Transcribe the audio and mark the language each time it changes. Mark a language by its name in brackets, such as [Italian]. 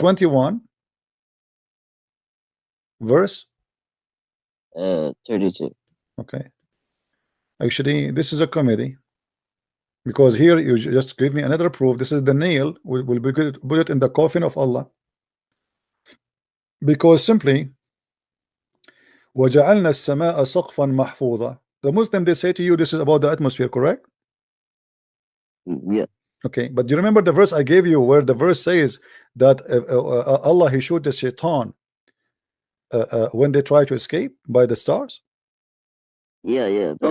[English] 21, verse 32. Okay. Actually, this is a comedy, because here you just give me another proof. This is the nail. Will be good, put it in the coffin of Allah. Because simply, [Arabic] وَجَعَلْنَا السَّمَاءَ سَقْفًا مَحْفُوظًا. [English] The Muslim, they say to you, this is about the atmosphere, correct? Yeah. Okay, but do you remember the verse I gave you, where the verse says that Allah, he showed the shaitan when they try to escape by the stars? Yeah. But